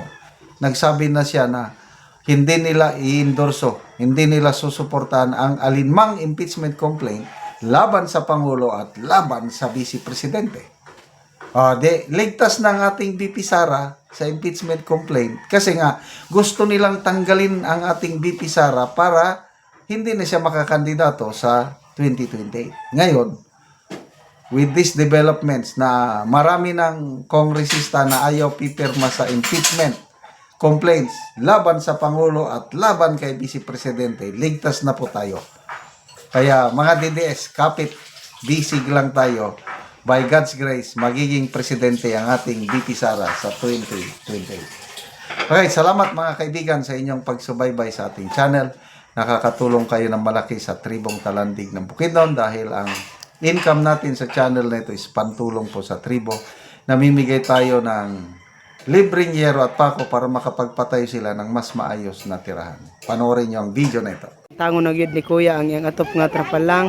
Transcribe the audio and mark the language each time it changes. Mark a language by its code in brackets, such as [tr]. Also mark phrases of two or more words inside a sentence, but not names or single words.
[tl] Nagsabi na siya na hindi nila i-endorso, hindi nila susuportahan ang alinmang impeachment complaint laban sa Pangulo at laban sa Vice Presidente. Ligtas ng ating VP Sara sa impeachment complaint kasi nga gusto nilang tanggalin ang ating VP Sara para hindi na siya makakandidato sa 2028. Ngayon, [en] with these developments [tl] na marami ng kongresista na ayaw pipirma sa impeachment complaints laban sa Pangulo at laban kay Vice Presidente, ligtas na po tayo. Kaya mga DDS, kapit, bisig lang tayo. [en] By God's grace, [tl] magiging presidente ang ating VP Sara sa 2028. Okay, salamat mga kaibigan sa inyong pagsubaybay sa ating channel. Nakakatulong kayo ng malaki sa tribong Talandig ng Bukidnon dahil ang income natin sa channel na ito is pantulong po sa tribo. Namimigay tayo ng libreng yero at pako para makapagpatay sila ng mas maayos na tirahan. Panoorin nyo ang video na ito. [ceb] Tango na gyud ni kuya ang iyang atop nga trapal lang.